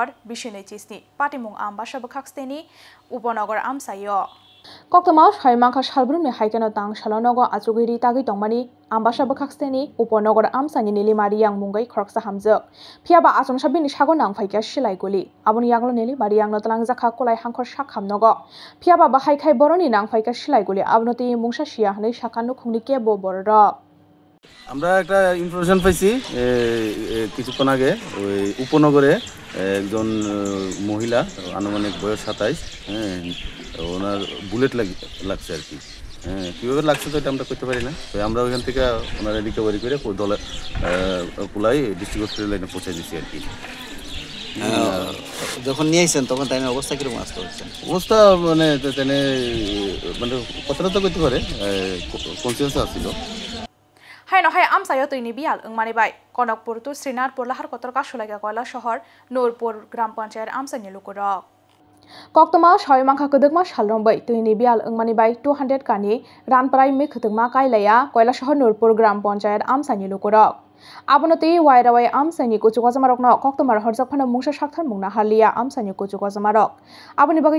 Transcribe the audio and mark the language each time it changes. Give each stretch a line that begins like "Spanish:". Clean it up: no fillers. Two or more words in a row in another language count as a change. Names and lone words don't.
Kok Borok: Bishinei Chisni patimung ambasa bkhaksteni uponogor amsayo Koktomao soimangkha salbrumni haikeno tangshala nogo achugiri tagui tongmani ambasa bkhaksteni uponogor amsani Nilemariang mungai khoroksa hamjak phiaba asomsa bini sago nangphaika silai goli aboni yaglo Nilemariang no talangjakha kolai hangkhor sakham nogo phiaba bahaikhai boroni nangphaika silai goli abnoti mungsa sia hnei saka nukhungni kebo borok
Bangla: আমরা একটা ইনফরমেশন পাইছি কিছুক্ষণ আগে ওই উপনগরে একজন মহিলা আনুমানিক বয়স 27 ওনার বুলেট লাগছে আর কি কীভাবে লাগছে তো এটা আমরা করতে পারি না তো আমরা ওইখান থেকে ওনারা রিকভারি করে কুলাই ডিস্ট্রিক্ট হসপিটাল লাইনে পৌঁছে দিচ্ছি আর কি যখন নিয়ে আসছেন তখন তাই অবস্থা কিরকম আসতে হচ্ছে অবস্থা মানে কথাটা তো করতে পারে কনসিয়াস আসছিল
Kok Borok: Haino hai amsayo toini bial engmani bai Konokpur tu Srinarpur lahar kotorka sulaika koila shahar Nurpur gram panchayat amsani lukurok Koktoma soimangkha kedekma salrombai toini bial engmani bai 200 kani ranprai me khutungma kailaya koila shahar Nurpur gram panchayat amsani lukurok abonoti wairawai amsani kuchukwajamarokno Koktomar horjakphano mungsa sakthar mungna halia amsani kuchukwajamarok aboni bagai